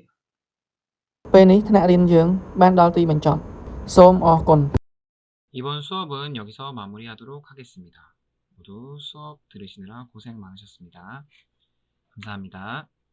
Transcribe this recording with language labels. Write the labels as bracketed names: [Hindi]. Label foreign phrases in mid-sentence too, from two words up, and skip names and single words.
[Khmer] ពេលនេះថ្នាក់រៀនយើងបានដល់ទីបញ្ចប់សូមអរគុណ [Korean] 이번 수업은 여기서 마무리하도록 하겠습니다. 모두 수업 들으시느라 고생 많으셨습니다. 감사합니다.